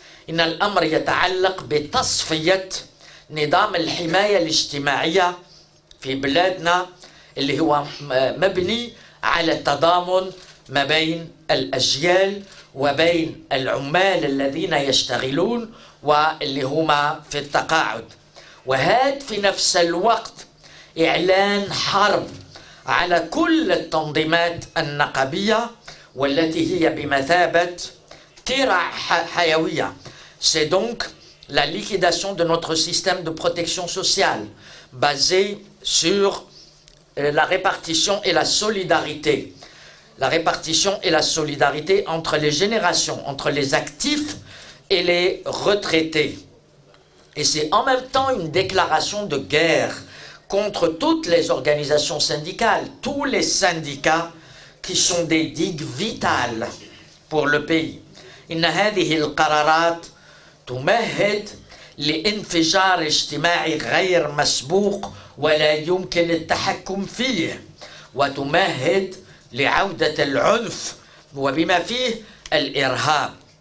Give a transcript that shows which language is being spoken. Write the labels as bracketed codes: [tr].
[ar] إن الأمر يتعلق بتصفية نظام الحماية الاجتماعية في بلادنا، اللي هو مبني على التضامن ما بين الأجيال وبين العمال الذين يشتغلون واللي هما في التقاعد. وهذا في نفس الوقت إعلان حرب على كل التنظيمات النقابية والتي هي بمثابة ترع حيوية. [fr] C'est donc la liquidation de notre système de protection sociale basé sur la répartition et la solidarité. La répartition et la solidarité entre les générations, entre les actifs et les retraités. Et c'est en même temps une déclaration de guerre contre toutes les organisations syndicales, tous les syndicats qui sont des digues vitales pour le pays. [ar] إن هذه القرارات تمهد لانفجار اجتماعي غير مسبوق ولا يمكن التحكم فيه، وتمهد لعودة العنف وبما فيه الإرهاب.